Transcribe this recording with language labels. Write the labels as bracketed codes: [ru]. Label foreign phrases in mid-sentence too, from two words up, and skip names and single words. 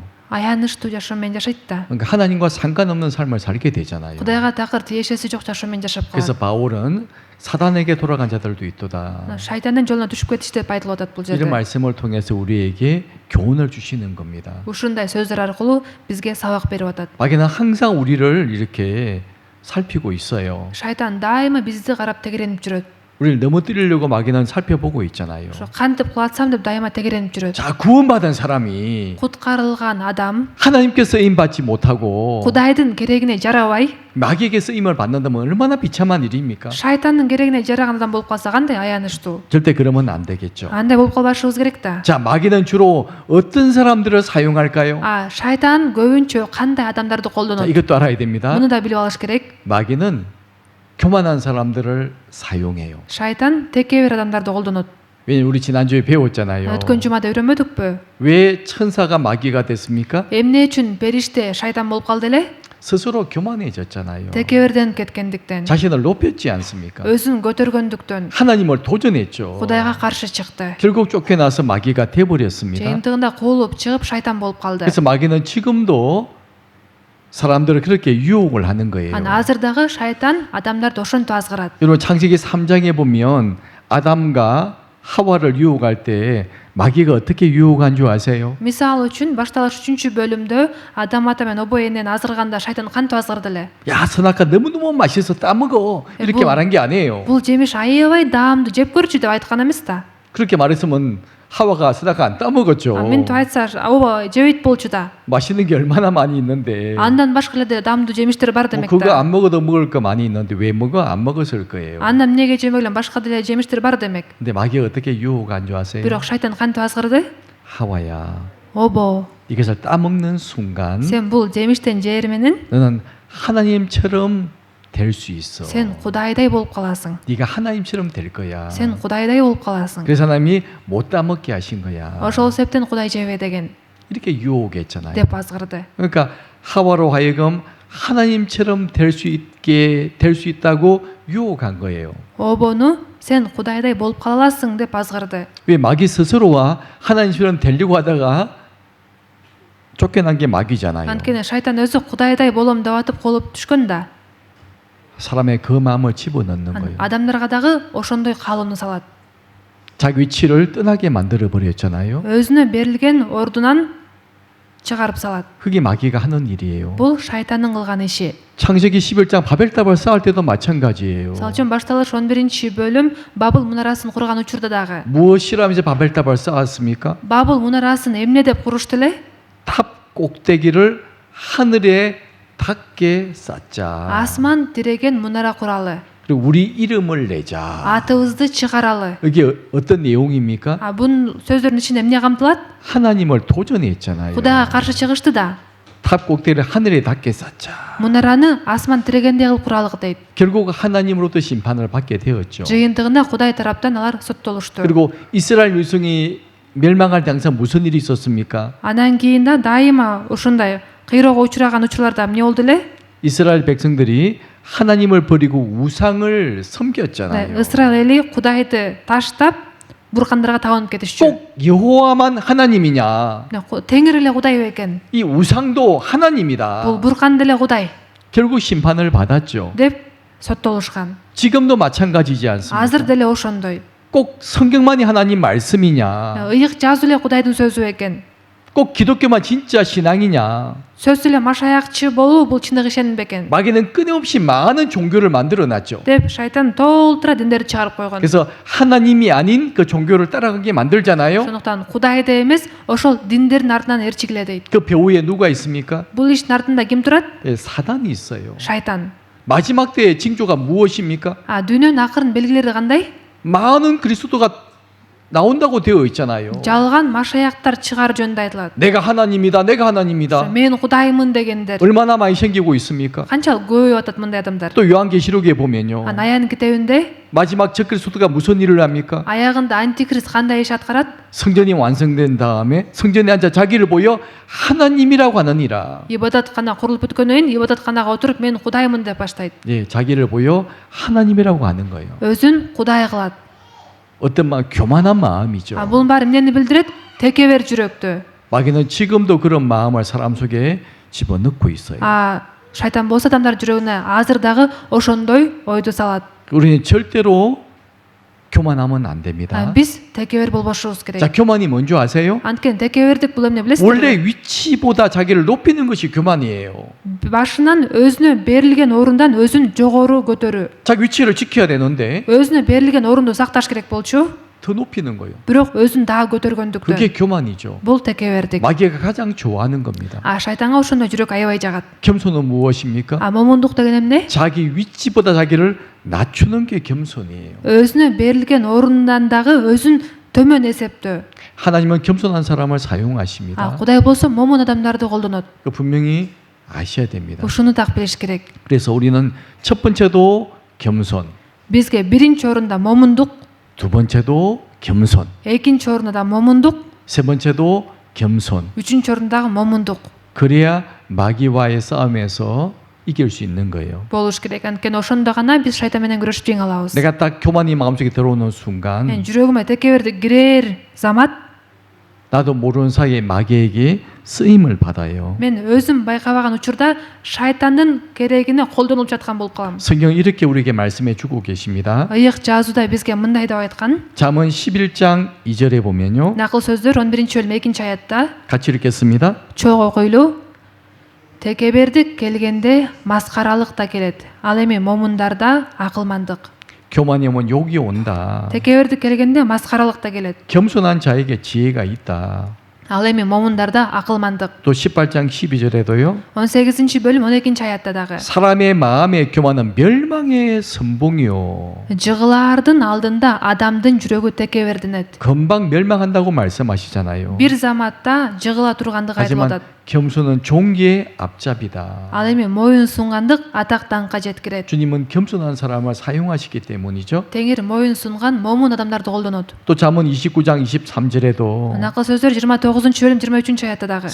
[ky] Аянычтуу жашоо менен жашайт да. [ko] 그러니까 하나님과 상관없는 삶을 살게 되잖아요. [ky] Кудайга такыр тиешеси жок жашоо менен жашап [ko] 그래서 [ky] калат. [ko] 바울은 사단에게 돌아간 자들도 있도다. [ky] Шайтандын жолуна түшүп кетишти деп айтылып атат бул [ko] 이런 [ky] жерде. [ko] 말씀을 통해서 우리에게 교훈을 주시는 겁니다. [ky] Ушундай сөздөр аркылуу бизге сабак берип атат. [ko] 마귀는 항상 우리를 이렇게 살피고 있어요. [ky] Шайтан дайыма бизди карап тегеренип жүрөт. [ko] 우리를 넘어뜨리려고 마귀는 살펴보고 있잖아요. [ky] Ошо кантип кылатсам деп дайыма тегеренип жүрөт. [ko] 자, 구원받은 사람이 [ky] Куткарылган адам [ko] 하나님께 쓰임 받지 못하고 [ky] Кудайдын керегине жарабай, [ko] 마귀에게 쓰임을 받는다면 얼마나 비참한 일입니까? [ky] шайтандын керегине жараган адам болуп калса кандай аянычтуу. [ko] 절대 그러면 안 되겠죠. [ky] Андай болуп калбашыбыз керек да. [ko] 자, 마귀는 주로 어떤 사람들을 사용할까요? [ky] Шайтан көбүнчө кандай адамдарды [ko] 자, [ky] колдонот? [ko] 이것도 알아야 됩니다. [ky] Муну да билип алыш керек. [ko] 마귀는 교만한 사람들을 사용해요. [ky] Шайтан текебер адамдарды колдонот. [ko] 왜냐면 우리 지난주에 배웠잖아요. [ky] өткен жумада үйрөнбөдүкпү? [ko] 왜 천사가 마귀가 됐습니까? [ky] Эмне үчүн периште шайтан болуп калды эле? [ko] 스스로 교만해졌잖아요. [ky] Текеберденип кеткендиктен, [ko] 자신을 높였지 않습니까? [ky] өзүн көтөргөндүктөн, [ko] 하나님을 도전했죠. [ky] Кудайга каршы чыкты. [ko] 결국 쫓겨나서 마귀가 돼버렸습니다. [ky] Жыйынтыгында куулуп чыгып шайтан болуп калды. [ko] 그래서 마귀는 지금도 사람들을 그렇게 유혹을 하는 거예요. [ky] Анан азыр дагы шайтан адамдарды ошентип азгырат. [ko] 여러분 창세기 3장에 보면 아담과 하와를 유혹할 때 마귀가 어떻게 유혹한 줄 아세요? [ky] Мисал үчүн башталыш 3-бөлүмдө Адам ата менен обо энени азгырганда шайтан кантип азгырды эле? [ko] 야 선악과 너무너무 맛있어 따먹어 이렇게 말한 게 아니에요. [ky] Бул жемиш аябай даамдуу, жеп көрчү деп айткан эмес да. [ko] 그렇게 말했으면 하와가 선악과 안 따먹었죠. [ky] Мынтип айтса, обо жебейт болчу да. [ko] 맛있는 게 얼마나 많이 있는데 [ky] Андан башка эле даамдуу жемиштер бар демек [ko] 그거 [ky] да. [ko] 안 먹어도 먹을 거 많이 있는데 왜 먹어? 안 먹었을 거예요. [ky] Андан эмнеге жемегиле башка деле жемиштер бар демек. [ko] 근데 마귀가 어떻게 유혹한 줄 아세요? [ky] Бирок шайтан кантип азгырды? [ko] 하와야 [ky] Обо, [ko] 이것을 따먹는 순간 [ky] сен бул жемиштен жээр менен [ko] 너는 하나님처럼 될 수 있어. [ky] сен Кудайдай болуп каласың. [ko] 네가 하나님처럼 될 거야. [ky] Сен Кудайдай болуп каласың. [ko] 그래서 하나님이 못 따먹게 하신 거야. [ky] Ошол себептен Кудай жебе деген [ko] 이렇게 유혹했잖아요. [ky] деп азгырды. [ko] 그러니까 하와로 하여금 하나님처럼 될 수 있다고 유혹한 거예요. [ky] Обону сен Кудайдай болуп кала аласың деп азгырды. [ko] 왜 마귀 스스로와 하나님처럼 되려고 하다가 쫓겨난 게 마귀잖아요. [ky] Анткени шайтан өзү Кудайдай болом деп атып колуп түшкөн да. [ko] 사람의 그 마음을 집어넣는 [ky] Анан [ko] 거예요. [ky] адамдарга дагы ошондой каалоону салат. [ko] 자기 위치를 떠나게 만들어 버렸잖아요. [ky] Өзүнө берилген ордунан чыгарып салат. [ko] 그게 마귀가 하는 일이에요. [ky] Бул шайтандын кылган иши. [ko] 창세기 11장 바벨탑을 쌓을 때도 마찬가지예요. [ky] Мисалы үчүн башталыш 11-бөлүм Бабыл мунарасын курган учурда дагы. [ko] 무엇이라 하면서 바벨탑을 쌓았습니까? [ky] Бабыл мунарасын эмне деп курушту эле? [ko] 탑 꼭대기를 하늘에 닿게 쌓자. [ky] Асман тиреген мунара куралы. [ko] 그리고 우리 이름을 내자. [ky] Атыбызды чыгаралы. [ko] 이게 어떤 내용입니까? [ky] Бунун сөздөрдүн ичинде эмне камтылат? [ko] 하나님을 도전했잖아요. [ky] Кудайга каршы чыгышты да. [ko] 탑 꼭대기를 하늘에 닿게 쌓자. [ky] Мунараны асман тирегендей кылып куралык дейт. [ko] 결국 하나님으로부터 심판을 받게 되었죠. [ky] Жыйынтыгында Кудай тараптан алар соттолушту. [ko] 그리고 이스라엘 백성이 멸망할 때 항상 무슨 일이 있었습니까? [ky] Андан кийин да дайыма ушундай кыйроого учураган учурларда эмне болду эле? [ko] 이스라엘 백성들이 하나님을 버리고 우상을 섬겼잖아요. [ky] Исраил эли Кудайды таштап буркандарга табынып кетишчү. [ko] 꼭 여호와만 하나님이냐? [ky] Теңир эле Кудай экен. [ko] 이 우상도 하나님이다. [ky] Бул буркан деле Кудай [ko] 결국 심판을 받았죠. [ky] деп соттолушкан. [ko] 지금도 마찬가지지 않습니까? [ky] Азыр деле ошондой. [ko] 꼭 성경만이 하나님 말씀이냐? [ky] Ыйык жазуу эле Кудайдын сөзү экен. [ko] 꼭 기독교만 진짜 신앙이냐? [ky] Сөзсүз эле машаякчы болуу бул чындык ишеним бекен [ko] 마귀는 끊임없이 많은 종교를 만들어놨죠. [ky] деп шайтан толтура диндерди чыгарып койгон. [ko] 그래서 하나님이 아닌 그 종교를 따라가게 만들잖아요. [ky] Ошондуктан Кудайды эмес, ошол диндердин артынан ээрчигиле дейт. [ko] 그 배후에 누가 있습니까? [ky] Бул иштин артында ким турат? [ko] 예, 사단이 있어요. [ky] Шайтан. [ko] 마지막 때의 징조가 무엇입니까? [ky] Дүйнөнүн акырын белгилери кандай? [ko] 많은 그리스도가 나온다고 되어 있잖아요. [ky] Жалган машаяктар чыгаар жөнүндө айтылат. [ko] 내가 하나님이다, 내가 하나님이다. [ky] Мен Кудаймын дегендер. [ko] 얼마나 많이 생기고 있습니까? [ky] Канчалык көбөйүп атат мындай адамдар. [ko] 또 요한계시록에 보면요. [ky] Аянын китебинде [ko] 마지막 적그리스도가 무슨 일을 합니까? [ky] аягында антикрист кандай иш аткарат? [ko] 성전이 완성된 다음에 성전에 앉아 자기를 보여 하나님이라고 하느니라. [ky] Ибадаткана курулуп бүткөндөн кийин ибадатканага отуруп мен Кудаймын деп баштайт. [ko] 예, 자기를 보여 하나님이라고 하는 거예요. [ky] Өзүн Кудай кылат. [ko] 어떤 막 교만한 마음이죠. [ky] Бул баары эмнени билдирет? Текебер жүрөктү. [ko] 마귀는 지금도 그런 마음을 사람 속에 집어넣고 있어요. [ky] Шайтан болсо адамдар жүрөгүнө азыр дагы ошондой ойду салат. [ko] 우리는 절대로 교만하면 안 됩니다. [ky] Биз текебер болбошубуз керек. [ko] 자, 교만이 뭔지 아세요? [ky] Анткени текебердик бул эмне билесиздерби? [ko] 원래 위치보다 자기를 높이는 것이 교만이에요. [ky] Башынан өзүнө берилген орундан өзүн жогору көтөрүү. [ko] 자기 위치를 지켜야 되는데 [ky] Өзүнө берилген орунду сакташ керек болчу. [ko] 더 높이는 거예요. [ky] Бирок өзүн дагы көтөргөндүктөн. [ko] 그게 교만이죠. [ky] Бул текебердик. [ko] 마귀가 가장 좋아하는 겁니다. [ky] Шайтанга ошондой жүрөк аябай жагат. [ko] 겸손은 무엇입니까? [ky] момундук деген эмне? [ko] 자기 위치보다 자기를 낮추는 게 겸손이에요. [ky] өзүнө берилген орундан дагы өзүн төмөн эсептөө. [ko] 하나님은 겸손한 사람을 사용하십니다. [ky] Кудай болсо момун адамдарды колдонот. [ko] 그 분명히 아셔야 됩니다. [ky] Ушуну так билиш керек. [ko] 그래서 우리는 첫 번째도 겸손, [ky] Бизге биринчи орунда момундук, [ko] 두 번째도 겸손. [ky] экинчи орунда момундук, [ko] 세 번째도 겸손. [ky] үчүнчү орунда момундук [ko] 그래야 마귀와의 싸움에서 이길 수 있는 거예요. [ky] болуш керек. Анткени ошондо гана биз шайтан менен күрөшүп жеңе алабыз. [ko] 내가 딱 교만이 마음속에 들어오는 순간 [ky] жүрөгүмө текеберди кирер замат [ko] 나도 모르는 사이에 마귀에게 쓰임을 받아요. [ky] мен өзүм байкабаган учурда шайтандын керегине колдонулуп жаткан болуп калам. [ko] 성경 이렇게 우리에게 말씀해 주고 계십니다. [ky] Ыйык жазууда бизге мындай деп айткан. [ko] 잠언 11장 2절에 보면요. [ky] Накыл сөздөр 11 бөлүм 2 аятта [ko] 같이 읽겠습니다. [ky] чоң окуйлуу. Текебердик келгенде маскаралык да келет. Ал эми момундарда акылмандык. [ko] 교만이 오면 욕이 온다. [ky] Текебердик келгенде маскаралык да келет. [ko] 겸손한 자에게 지혜가 있다. [ky] Ал эми момундарда акылмандык. [ko] 또 18장 12절에도요. [ky] 18 бөлүм 12 аятта дагы. [ko] 사람의 마음의 교만은 멸망의 선봉이요. [ky] Жыгылаардын алдында адамдын жүрөгү текебердинет. [ko] 금방 멸망한다고 말씀하시잖아요. [ky] Бир заматта жыгыла тургандыгы айтылып [ko] 하지만 [ky] атат. [ko] 겸손은 종기의 앞잡이다. [ky] Ал эми моюн сунгандык атак даңкка жеткирет. [ko] 주님은 겸손한 사람을 사용하시기 때문이죠. [ky] Теңир моюн сунган момун адамдарды колдонот. [ko] 또 잠언 29장 23절에도 [ky] Накыл сөздөр 29 бөлүм 23 аятта дагы.